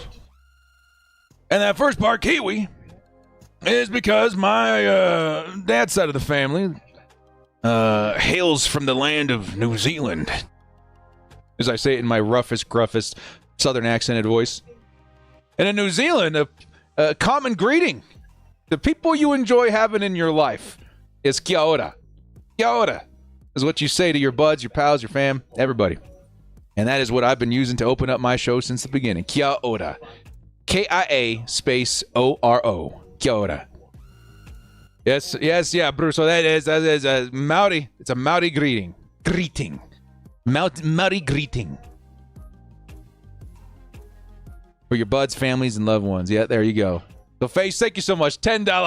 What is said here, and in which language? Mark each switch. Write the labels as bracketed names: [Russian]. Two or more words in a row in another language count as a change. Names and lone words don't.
[English] And that first part, Kiwi, is because my dad's side of the family hails from the land of New Zealand. As I say it in my roughest, gruffest, southern accented voice. And in New Zealand, a common greeting, the people you enjoy having in your life, is [Māori] kia ora. Kia ora [English] is what you say to your buds, your pals, your fam, everybody. And that is what I've been using to open up my show since the beginning. [Māori] Kia ora. Kia space O-R-O. Kia ora. [English] Yes, yeah, Bruce. So that is a Maori. It's a Maori greeting. Maori greeting. For your buds, families, and loved ones. Yeah, there you go. So, Face, thank you so much. $10 holla.